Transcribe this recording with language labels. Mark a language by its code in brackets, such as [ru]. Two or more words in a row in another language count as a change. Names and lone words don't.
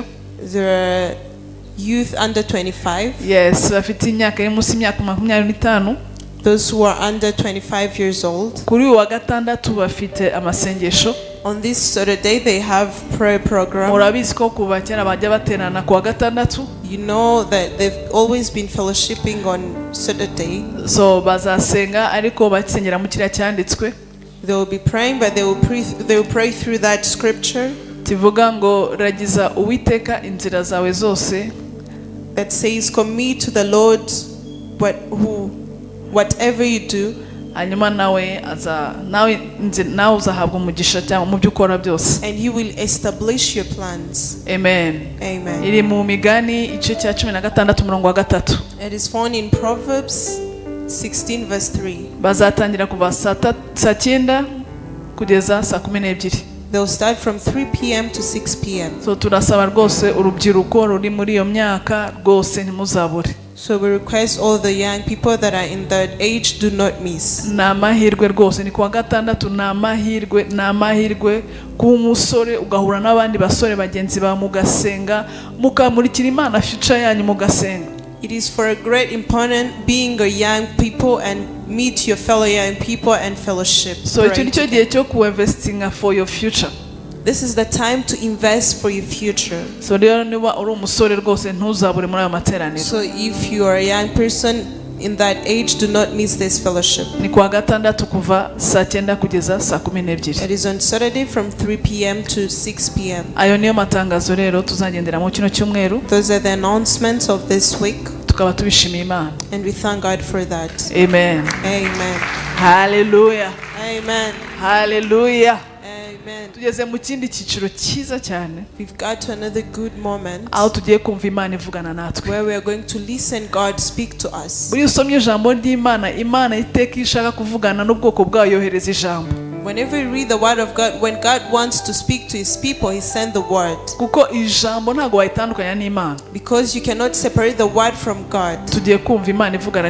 [en] There are youth under 25. Yes, [rw] bafite imyaka iri munsi y'imyaka 25. [en] Those who are under 25 years old. [rw] Kuri uwa gatandatu bafite amasengesho. [en] On this Saturday they have prayer program. [rw] Murabizi ko kuva kera bajya baterana kuwa gatandatu. [en] You know that they've always been fellowshipping on Saturday. [rw] So bazasenga ariko basengera mu kiriya cyanditswe. [en] They will be praying, but they will pray through that scripture. [rw] Tivuga ngo ragiza Uwiteka inzira zawe zose. [en] That says, commit to the Lord whatever you do. [rw] Hanyuma nawe uzahabwa umugisha cyangwa mu byo ukora byose. [en] And he will establish your plans. Amen. Amen. [rw] Iri mu Migani igice cya 16 umurongo wa 3. [en] It is found in Proverbs 16 verse 3. [rw] Bazatangira kuva saa 9 kugeza saa 12. [en] They'll start from 3 p.m. to 6 p.m. [rw] So turasaba rwose urubyiruko ruri muri iyo myaka rwose ntimuzabure. [en] So we request all the young people that are in that age, do not miss. [rw] Na mahirwe rwose ni kuwa gatandatu, na mahirwe ku musore ugahura n'abandi basore bagenzi ba mugasenga mukamurikira Imana future yanyu mugasenga. [en] It is for a great important being a young people and meet your fellow young people and fellowship. [rw] So icyo nicyo gihe cyo kuinvestinga [en] for your future. This is the time to invest for your future. [rw] So rero niba uri umusore rwose ntuzabure muri ayo materaniro. [en] So if you are a young person in that age, do not miss this fellowship. [rw] Ni kuwa gatandatu kuva saa 9 kugeza saa 12. [en] It is on Saturday from 3 p.m. to 6 p.m. [rw] Ayo niyo matangazo rero tuzagendera mu kino cyumweru. [en] Those are the announcements of this week. [rw] Tukaba tubishimiye Imana. [en] And we thank God for that. Amen. Amen. Hallelujah. Amen. Hallelujah. Amen. [rw] Tugeze mu kindi cyiciro cyiza cyane. [en] We've got to another good moment [rw] aho tugiye kumva Imana ivugana natwe. [en] where we are going to listen God speak to us. [rw] Buri usomye ijambo ry'Imana, Imana iteka ishaka kuvugana n'ubwoko bwayo yohereza ijambo. [en] Whenever you read the word of God, when God wants to speak to his people, he sends the word. [rw] Kuko ijambo ntago wayitandukanya n'Imana. [en] Because you cannot separate the word from God. [rw] Tugiye kumva Imana ivugana